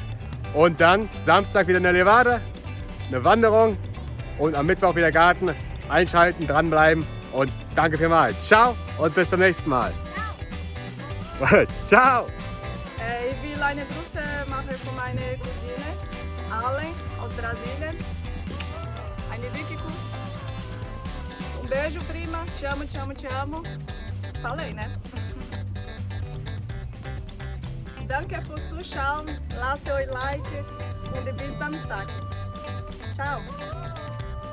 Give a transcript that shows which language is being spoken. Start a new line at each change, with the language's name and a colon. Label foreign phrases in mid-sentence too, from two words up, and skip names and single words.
German: Und dann Samstag wieder eine Levade, eine Wanderung und am Mittwoch wieder Garten. Einschalten, dranbleiben und danke vielmals. Ciao und bis zum nächsten Mal. Ciao! Ich will eine Grüße machen von meiner Cousine, Allen aus Brasilien. Eine dicke Kuss.
Portuguese: Beijo, prima. Te amo, te amo, te amo. Falei, né?
German: Danke fürs Zuschauen. Lasst euch Like und bis Samstag. Ciao.